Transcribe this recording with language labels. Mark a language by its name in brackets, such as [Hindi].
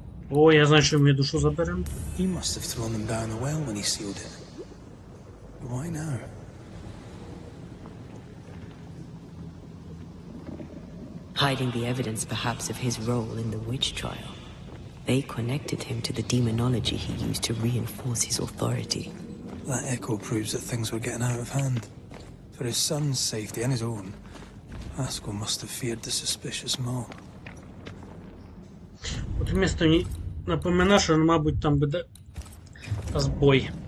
[Ukrainian] О, я знаю, що ми душу заберемо. [English] He must have thrown them down the well when he sealed it. Why now? Hiding the evidence perhaps of his role in the witch trial. They connected him to the demonology he used to reinforce his authority. That echo proves that things were getting out of hand. For his son's safety and his own, Haskell must have feared the suspicious mob. [Ukrainian] От місто мені напоминає, що, мабуть, там буде збой.